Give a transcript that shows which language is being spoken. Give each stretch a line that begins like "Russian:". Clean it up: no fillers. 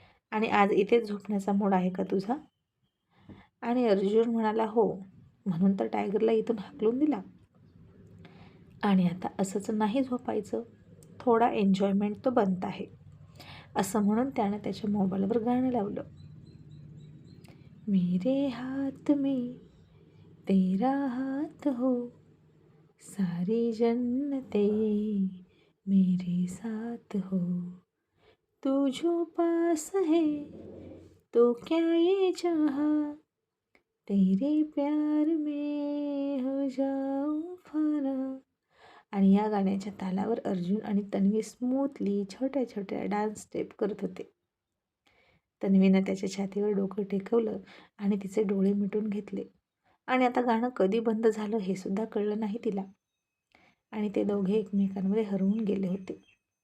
Marathi: आणि आज इथेच झोपण्याचा मूड आहे का तुझा? आणि अर्जुन म्हणाला, हो, म्हणून तर टायगरला इथून हाकलून दिला. आणि आता असंच नाही झोपायचं, थोडा एन्जॉयमेंट तो बनत आहे. असं म्हणून त्यानं त्याच्या मोबाईलवर गाणं लावलं.
Hindi: मेरे हाथ में तेरा हाथ हो, सारी जन्नते मेरे साथ हो, तू जो पास है तो क्या ये जहां, तेरे प्यार में हो जाऊं फना.
Marathi: आणि या गाण्याच्या तालावर अर्जुन आणि तन्वी स्मूथली छोट्या छोट्या डान्स स्टेप करत होते. तन्वीनं त्याच्या छातीवर डोकं टेकवलं आणि तिचे डोळे मिटून घेतले. आणि आता गाणं कधी बंद झालं हे सुद्धा कळलं नाही तिला. आणि ते दोघे एकमेकांमध्ये हरवून गेले होते.